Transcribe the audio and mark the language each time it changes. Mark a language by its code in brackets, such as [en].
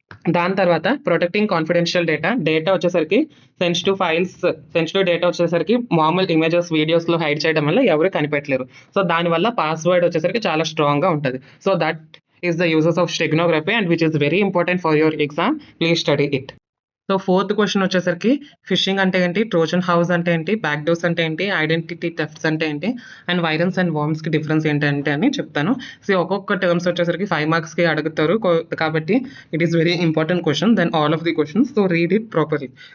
[te] దాని తర్వాత protecting confidential data. Data వచ్చేసరికి సెన్సిటివ్ డేటా వచ్చేసరికి మామూలు ఇమేజెస్, వీడియోస్‌లో హైడ్ చేయడం వల్ల ఎవరు కనిపెట్టలేరు. సో, దానివల్ల పాస్‌వర్డ్ వచ్చేసరికి చాలా స్ట్రాంగ్‌గా ఉంటది. So, [en] is the uses of steganography and which is very important for your exam. Please study it. [te] So fourth question వచ్చేసరికి ఫిషింగ్ అంటే ఏంటి, ట్రోజన్ హౌస్ అంటే ఏంటి, బ్యాక్ డోర్స్ అంటే ఏంటి, ఐడెంటిటీ థెఫ్ట్స్ అంటే ఏంటి, అండ్ వైరన్స్ అండ్ వార్మ్స్కి డిఫరెన్స్ ఏంటంటే అని చెప్తాను. సో ఒక్కొక్క టర్మ్స్ వచ్చేసరికి 5 మార్క్స్కి అడుగుతారు కాబట్టి [en] It is very important question then all of the questions. So read it properly.